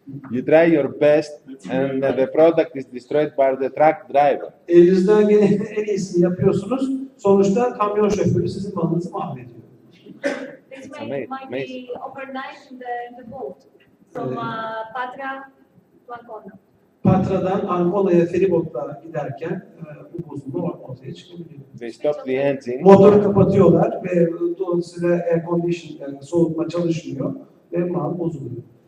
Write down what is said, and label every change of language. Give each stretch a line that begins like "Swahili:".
English: You try your best and the product is destroyed by the truck driver.
Turkish: Elinizden gelen en iyisini yapıyorsunuz. Sonuçta kamyon şoförü sizin malınızı mahvediyor.
English: This might be overnight in the boat from Patra to Ancona.
Turkish: Patra'dan Ancona'ya feribotla giderken bu bozulma ortaya çıkabiliyor.
English: They stop the engine.
Turkish: Motoru kapatıyorlar ve dolayısıyla air condition yani soğutma çalışmıyor ve mal bozuluyor.